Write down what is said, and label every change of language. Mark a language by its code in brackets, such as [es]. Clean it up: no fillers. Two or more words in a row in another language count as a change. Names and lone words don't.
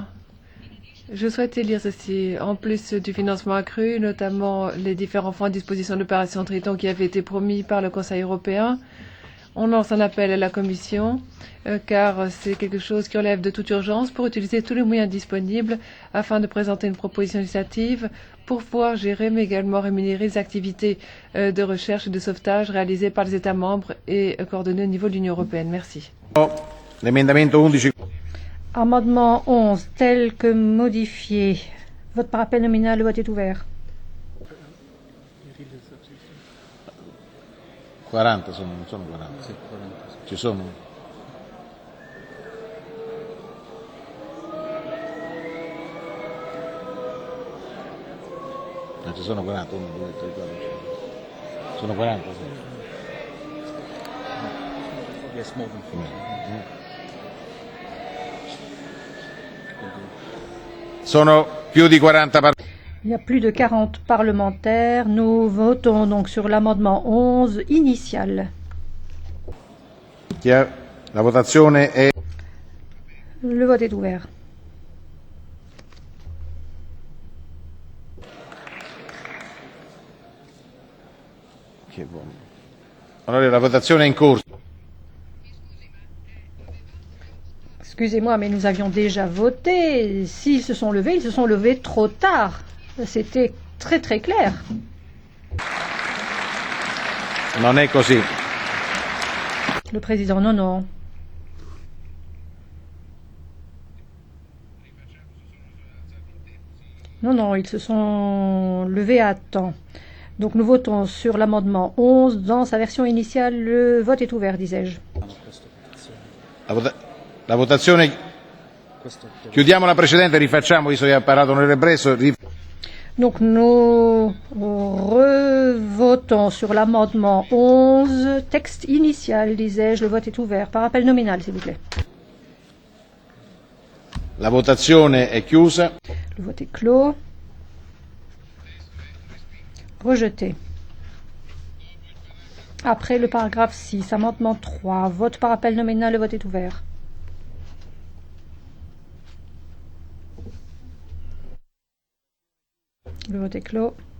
[fr] Je souhaitais lire ceci. En plus du financement accru, notamment les différents fonds à disposition de l'opération Triton qui avaient été promis par le Conseil européen, on lance un appel à la Commission, car c'est quelque chose qui relève de toute urgence, pour utiliser tous les moyens disponibles afin de présenter une proposition législative pour pouvoir gérer, mais également rémunérer les activités de recherche et de sauvetage réalisées par les États membres et coordonnées au niveau de l'Union européenne. Merci. Amendement 11, tel que modifié. Vote par appel nominal, le vote est ouvert. [it] 40 sono, non sono 40. Sì, 40. Ci sono? Non ci sono 40, 1, 2, 3, 4, 5. Sono 40, sì. [en] Yes, more than 40. [it] Sono più di 40 [fr] Il y a plus de 40 parlementaires. Nous votons donc sur l'amendement 11 initial. [it] La votazione è... [fr] Le vote est ouvert. [it] Che buono. Allora la votazione è in corso. [fr] Excusez-moi, mais nous avions déjà voté. S'ils se sont levés, ils se sont levés trop tard. C'était très très clair. [it] Non è così. [fr] Le président, non, non. Non, non, ils se sont levés à temps. Donc nous votons sur l'amendement 11 dans sa version initiale. Le vote est ouvert, disais-je. [it] La votazione. Chiudiamo la precedente, rifacciamo, visto che ha parlato l'onorevole Bresso. [fr] Donc nous revotons sur l'amendement 11, texte initial, disais-je. Le vote est ouvert. Par appel nominal, s'il vous plaît. [it] La votazione è chiusa. [fr] Le vote est clos. Rejeté. Après le paragraphe 6, amendement 3, vote par appel nominal, le vote est ouvert. Le vote est clos.